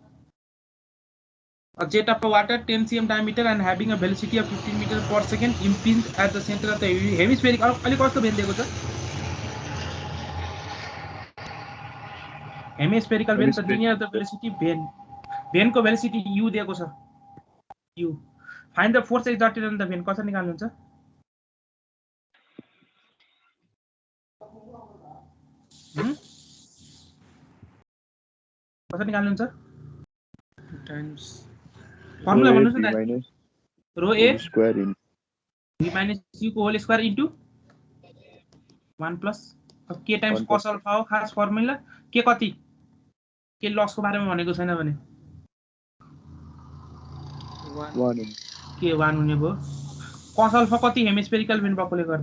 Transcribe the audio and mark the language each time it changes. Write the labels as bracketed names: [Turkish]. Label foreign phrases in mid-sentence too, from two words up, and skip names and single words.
[English] A jet of water 10 cm diameter and having a velocity of 15 meters per second impinged at the center of the hemispheric [Nepali] अलि कस्तो भेन दिएको छ हेमिस्फेरिकल भेन त [English] linear the velocity [Nepali] भेनको भेलोसिटी u दिएको छ u [English] find the force exerted on the vane [Nepali] कसरी निकाल्नुहुन्छ कसरी निकाल्नुहुन्छ [English] टाइम्स [Nepali] फर्मुला भन्नुस् न [English] माइनस rho a square in [Nepali] v minus u को [English] whole square into 1 plus [Nepali] अब [English] k times cos alpha [Nepali] हो खास फर्मुला के कति के लसको बारेमा भनेको छैन भने 1 के 1 हुने भयो [English] cos alpha [Nepali] कति [English] hemispherical vane [Nepali] भएकोले गर्दा